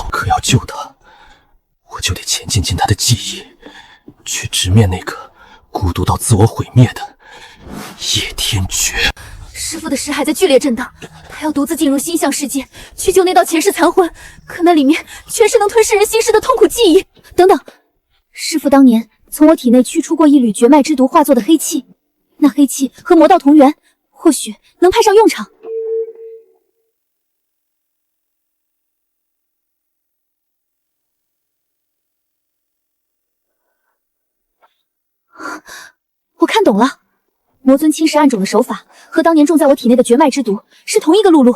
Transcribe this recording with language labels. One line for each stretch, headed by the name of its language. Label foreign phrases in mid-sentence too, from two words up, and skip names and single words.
Chinese: 可要救他，我就得潜进他的记忆，去直面那个孤独到自我毁滅的叶天絕。師父的屍還在劇烈震盪，他要獨自進入心象世界，去救那道前世殘魂，可那裡面全是能吞噬人心事的痛苦記憶。等等，師父當年從我體內驅出過一縷絕脈之毒化作的黑氣，那黑氣和魔道同源，或許能派上用場。我看懂了，魔尊侵蝕暗種的手法和當年種在我體內的絕脈之毒是同一個路路。